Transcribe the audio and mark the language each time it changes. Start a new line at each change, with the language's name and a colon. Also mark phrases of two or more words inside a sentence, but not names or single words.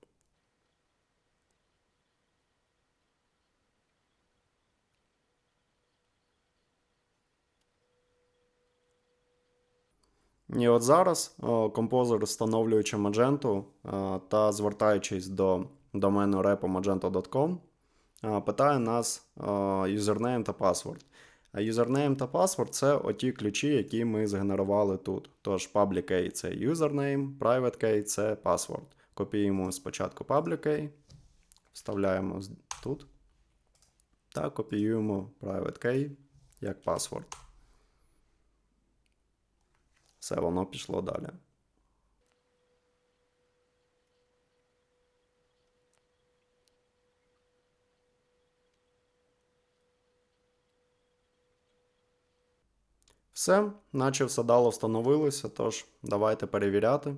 Ukrainian: І от зараз композер, встановлюючи Magento та звертаючись до домену repo magento.com, питає нас юзернейм та паспорт. Юзернейм та паспорт – це оті ключі, які ми згенерували тут.
English: Тож public key –
Ukrainian: це юзернейм,
English: private key –
Ukrainian: це password. Копіюємо спочатку
English: public key,
Ukrainian: вставляємо тут та копіюємо
English: private key
Ukrainian: як password. Все, воно пішло далі. Все, наче все дало встановилося, тож давайте перевіряти.